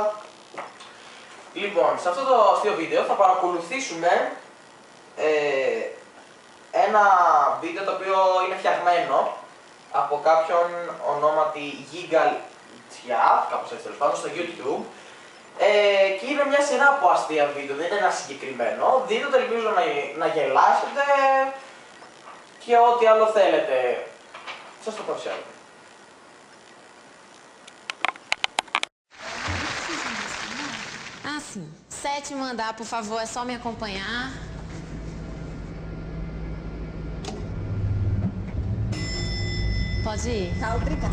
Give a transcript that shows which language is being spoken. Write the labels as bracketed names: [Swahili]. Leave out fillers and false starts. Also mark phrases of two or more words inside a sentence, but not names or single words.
[Greek] Λοιπόν, σε αυτό το αστείο βίντεο θα παρακολουθήσουμε ένα βίντεο το οποίο είναι φτιαγμένο από κάποιον ονόματι Gigal Tja, κάπως έτσι τέλος πάντων, στο YouTube. Και είναι μια σειρά από αστεία βίντεο, δεν είναι ένα συγκεκριμένο. Δείτε το, ελπίζω να γελάσετε και ό,τι άλλο θέλετε. Σας το παρουσιάζω. [Portuguese] Ah, sim. 7º andar, por favor, é só me acompanhar. Pode ir? Tá, obrigada.